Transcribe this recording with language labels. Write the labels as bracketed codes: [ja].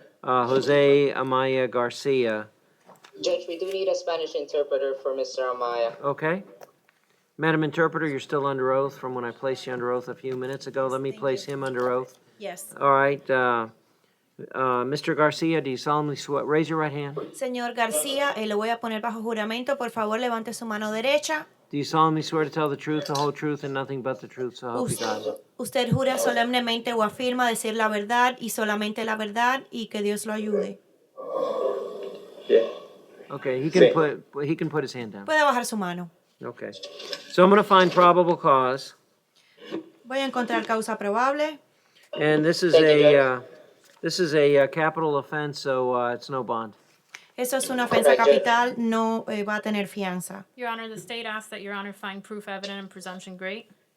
[en] Jose Amaya Garcia. Judge, we do need a Spanish interpreter for Mr. Amaya. Okay. Madam Interpreter, you're still under oath from when I placed you under oath a few minutes ago. Let me place him under oath. Yes. All right, Mr. Garcia, do you solemnly swear, raise your right hand. [es] Señor García, lo voy a poner bajo juramento. Por favor, levante su mano derecha. [en] Do you solemnly swear to tell the truth, the whole truth, and nothing but the truth, so help you God? [es] Usted jura solemnemente o afirma decir la verdad y solamente la verdad y que Dios lo ayude. [en] Okay, he can put his hand down. [es] Puede bajar su mano. [en] Okay. So I'm gonna find probable cause, [es] Voy a encontrar causa probable. [en] and this is a capital offense, so it's no bond. [es] Eso es una ofensa capital, no va a tener fianza. [en] Your Honor, the state asks that Your Honor find proof evident and presumption great.